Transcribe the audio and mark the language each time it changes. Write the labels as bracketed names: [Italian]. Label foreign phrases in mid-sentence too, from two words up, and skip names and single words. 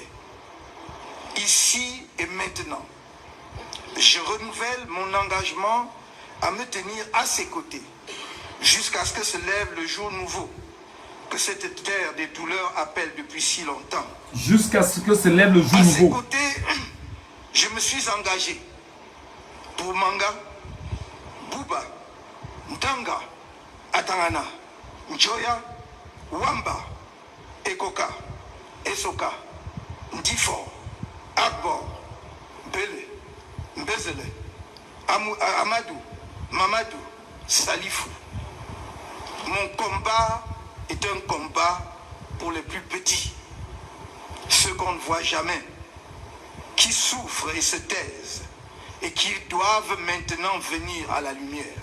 [French] Ici et maintenant, je renouvelle mon engagement à me tenir à ses côtés jusqu'à ce que se lève le jour nouveau que cette terre des douleurs appelle depuis si longtemps. Jusqu'à ce que se lève le jour nouveau. À ses côtés, je me suis engagé pour Manga, Bouba, Ntanga, Atangana, Njoya, Wamba, Ekoka, Esoka, Ndifo, Akbor, Bele, Mbezele, Amadou, Mamadou, Salifou. Mon combat est un combat pour les plus petits, ceux qu'on ne voit jamais, qui souffrent et se taisent et qui doivent maintenant venir à la lumière.